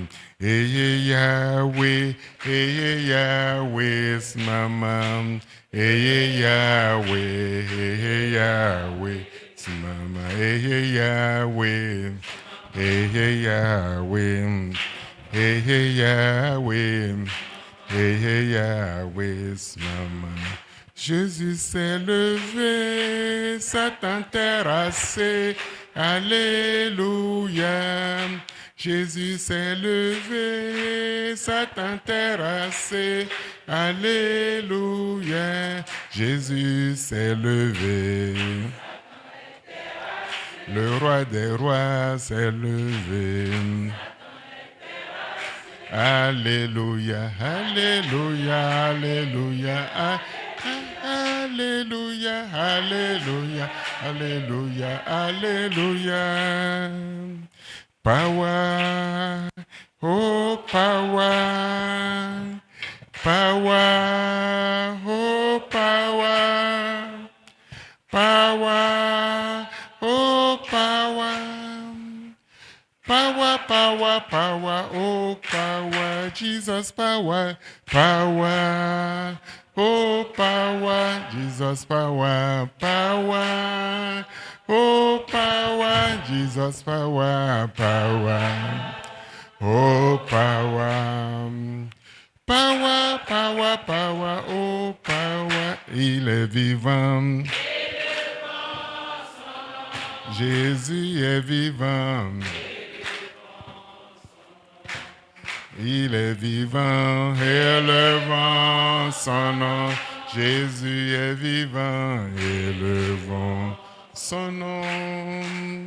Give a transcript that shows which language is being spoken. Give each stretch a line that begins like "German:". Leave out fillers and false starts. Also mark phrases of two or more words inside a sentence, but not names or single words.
French: Hey Yahweh, hey Yahweh, Smama. Hey Yahweh, hey Yahweh, Smama. Hey Yahweh, hey Yahweh, hey Yahweh. Hey Yahweh, Smama. Jésus s'est levé, Satan terrassé, Alléluia. Jésus s'est levé, Satan terrassé, Alléluia. Jésus s'est levé, le roi des rois s'est levé. Alléluia, Alléluia, Alléluia, Alléluia, Alléluia, Alléluia, Alléluia.
English: Power, oh power, power, oh power, power, oh power. Power, power, power, oh power, Jesus power, power, oh power, Jesus power, power, oh power, Jesus power, power, oh power, power, power, power, oh power,
French: il est vivant. Jésus est vivant. Il est vivant, élevant son nom. Jésus est vivant, élevant son nom.